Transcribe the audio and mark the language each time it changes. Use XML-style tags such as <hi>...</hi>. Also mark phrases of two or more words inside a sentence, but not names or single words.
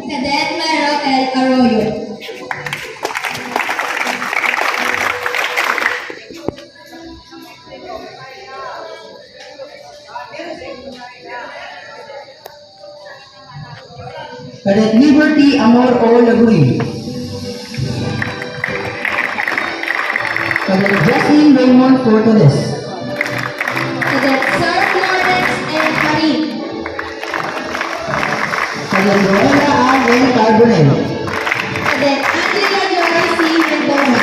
<en>Cadet Mero L. Arroyo. Cadet Liberty Amor O. Laguy. Cadet Justin Raymond Fortales. Cadet Sir Lawrence M. Marin. Cadet Roella A. N. Carbonell. Cadet Angela Joy C. Mendoza.</en>